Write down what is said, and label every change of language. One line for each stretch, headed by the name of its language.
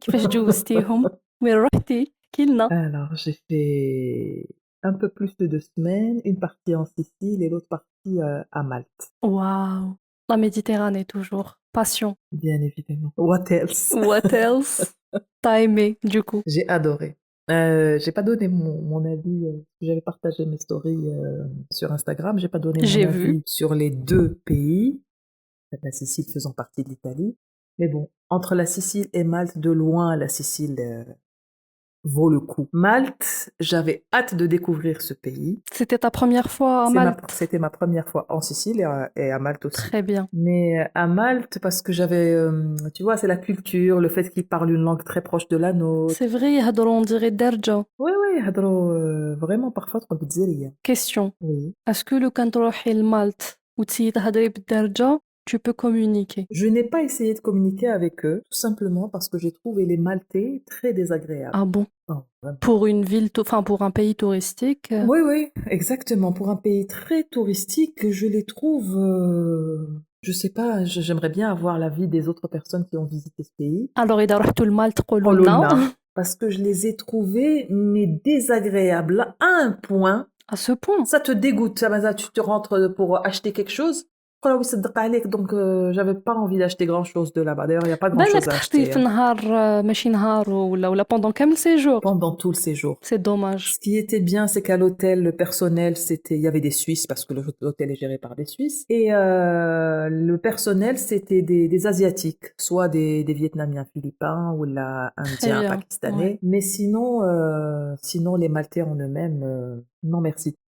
Arabic: كيفاش جوزتيهم؟ وين رحتي؟ احكيلنا.
French: Alors, j'ai fait un peu plus de 2 semaines, une partie en Sicile et l'autre partie à Malte, Waouh, la Méditerranée toujours. Passion. bien évidemment.
English: What else? What else?
French: T'as aimé du coup? J'ai adoré. J'ai pas donné mon avis, j'avais partagé mes stories sur Instagram, j'ai pas donné mon J'ai vu. avis sur les deux pays, la Sicile faisant partie de l'Italie. Mais bon, entre la Sicile et Malte, de loin, la Sicile vaut le coup. Malte, j'avais hâte de découvrir ce pays. C'était ta première fois à Malte? C'était ma première fois en Sicile et à Malte aussi. Très bien. Mais à Malte, parce que j'avais, tu vois, c'est la culture, le fait qu'ils parlent une langue très proche de la nôtre. C'est vrai,
Arabic: يهضروا
French: on dirait
Arabic: درجة.
French: Oui, oui,
Arabic: يهضروا
French: vraiment parfois trop بتزيرية. Question. Oui. Est-ce que
Arabic: لو كان تروحي لمالت وتسيي تهضري بالدرجة,
French: tu peux communiquer? Je n'ai pas essayé de communiquer avec eux, tout simplement parce que j'ai trouvé les Maltais très désagréables. Ah bon? Oh, vraiment. Pour une ville, enfin pour un pays touristique? Oui, oui, exactement. Pour un pays très touristique, je les trouve, je sais pas, j'aimerais bien avoir l'avis des autres personnes qui ont visité ce pays. Alors
Arabic: إذا رحتوا لمالت قولوا لنا.
French: Olona, parce que je les ai trouvés, mais désagréables à un point, À ce point? ça te dégoûte. Tu te rentres pour acheter quelque chose. Oh oui, donc j'avais pas envie d'acheter grand-chose de là-bas. D'ailleurs, il n'y a pas
Arabic: بالك
French: grand-chose à
Arabic: تحطيه
French: acheter
Arabic: في نهار ماشي نهار ولا
French: pendant
Arabic: كامل séjour.
French: pendant tout le séjour. C'est dommage. Ce qui était bien, c'est qu'à l'hôtel, le personnel, il y avait des Suisses parce que l'hôtel est géré par des Suisses. Et le personnel, c'était des Asiatiques, soit des Vietnamiens, Philippins ou là, Très Indiens, bien. Pakistanais. Ouais. Mais sinon, les Maltais en eux-mêmes, non merci.